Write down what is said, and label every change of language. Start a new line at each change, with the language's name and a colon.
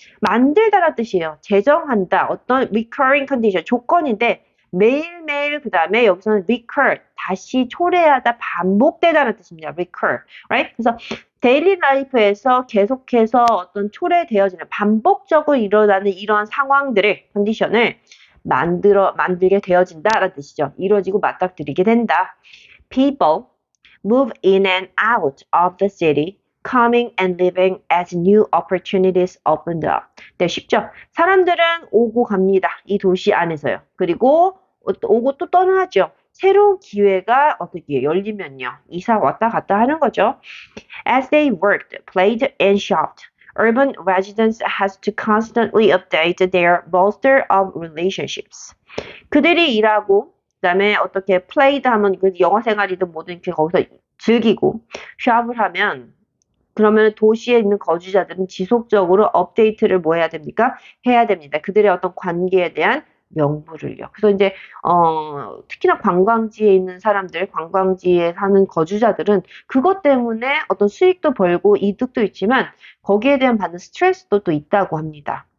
Korean: 만들다라는 뜻이에요. 제정한다. 어떤
English: recurring condition,
Korean: 조건인데 매일매일 그 다음에 여기서는 recur, 다시 초래하다, 반복되다라는 뜻입니다.
English: recur, right?
Korean: 그래서 데일리 라이프에서 계속해서 어떤 초래되어지는 반복적으로 일어나는 이러한 상황들을, 컨디션을 만들게 되어진다라는 뜻이죠. 이루어지고 맞닥뜨리게 된다.
English: People move in and out of the city, coming and leaving as new opportunities opened up.
Korean: 네, 쉽죠? 사람들은 오고 갑니다. 이 도시 안에서요. 그리고 오고 또 떠나죠. 새로운 기회가 어떻게 열리면요. 이사 왔다 갔다 하는 거죠.
English: As they worked, played, and shopped, urban residents has to constantly update their roster of relationships.
Korean: 그들이 일하고 그다음에 어떻게 played 하면 그 영어 생활이든 뭐든 이렇게 거기서 즐기고 샵을 하면 그러면 도시에 있는 거주자들은 지속적으로 업데이트를 뭐 해야 됩니까? 해야 됩니다. 그들의 어떤 관계에 대한 명부를요. 그래서 이제 특히나 관광지에 있는 사람들, 관광지에 사는 거주자들은 그것 때문에 어떤 수익도 벌고 이득도 있지만 거기에 대한 받는 스트레스도 또 있다고 합니다.